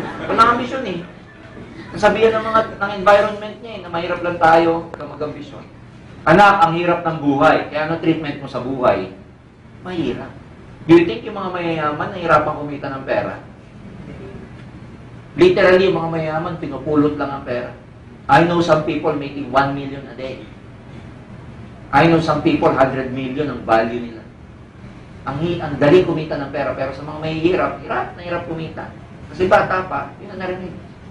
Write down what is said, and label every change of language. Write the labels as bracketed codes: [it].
[tl] Walang ambisyon Nasabihan ng environment niya na mahirap lang tayo, huwag kang mag-ambisyon. Anak, ang hirap ng buhay. Kaya ano treatment mo sa buhay? Mahirap. [en] Do you think [tl] yung mga mayayaman nahirapan kumita ng pera? Literally, yung mga mayayaman, pinupulot lang ang pera. [en] I know some people making 1 million a day. I know some people 100 million [tl] ang value nila. Ang dali kumita ng pera, pero sa mga mahihirap, hirap na hirap kumita. Kasi bata pa, yun ang narinig.